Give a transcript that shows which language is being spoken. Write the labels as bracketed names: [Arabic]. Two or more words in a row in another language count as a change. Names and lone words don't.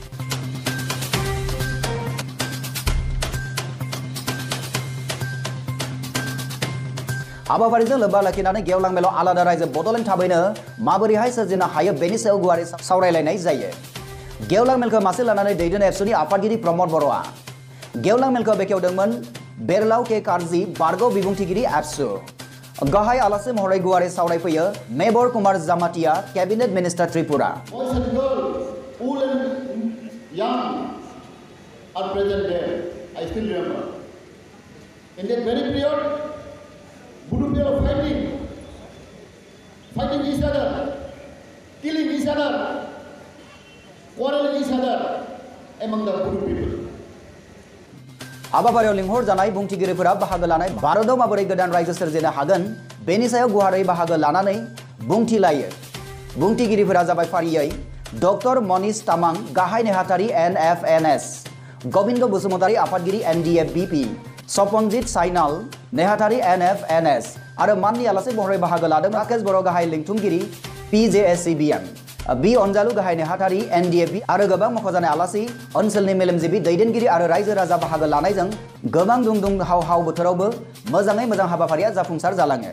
[Bodo] हाबाफारिजों लोब्बा लाखिनानै गेवलां मेल आलादा रायजो बड'लेण्ड थाबैनो माबोरैहाय सोरजिनो हायो बेनि सायाव गुवारै सावरायलायनाय जायो। गेवलां मेलखौ मासे लानानै दैदेन एबसुनि आफादगिरि प्रमद बर'आ गेवलां मेलखौ बेखेवदोंमोन बेरलाव के कारजी बारग' बिबुंथिगिरि एबसु। गाहाय आलासि महरै गुवारै सावरायफैयो मेबर कुमार जामातिया [English] cabinet minister Tripura. Budu people fighting each other, killing each other, quarreling each other among the Budu people. [Bodo] हाबाफारियाव लिंहर जानाय बुंथिगिरिफोरा बाहागो लानाय भारतआव माबोरै गोदान रायजो सोरजिनो हागोन बेनि सायाव गुवारै बाहागो लानानै बुंथि लायो। बुंथिगिरिफोरा जाबाय फारियै डक्टर मनीष तामां गाहाय नेहाथारि NFNS, गोविंद बसुमतारी आफादगिरि NDF-BP, सपनजित साइनाल नेहाथारि NFNS आरो माननि आलासि महरै बाहागो लादों राकेश बर' गाहाय लिंथुमगिरि PJSCBM, बि अनजालु गाहाय नेहाथारि NDF आरो गोबां मख'जानाय आलासि ओनसोलनि मेलेमजिबि दैदेनगिरि आरो रायजो राजा बाहागो लानायजों गोबां दुं हाव हाव बोथोरावबो मोजाङै मोजां हाबाफारिया जाफुंसार जालाङो।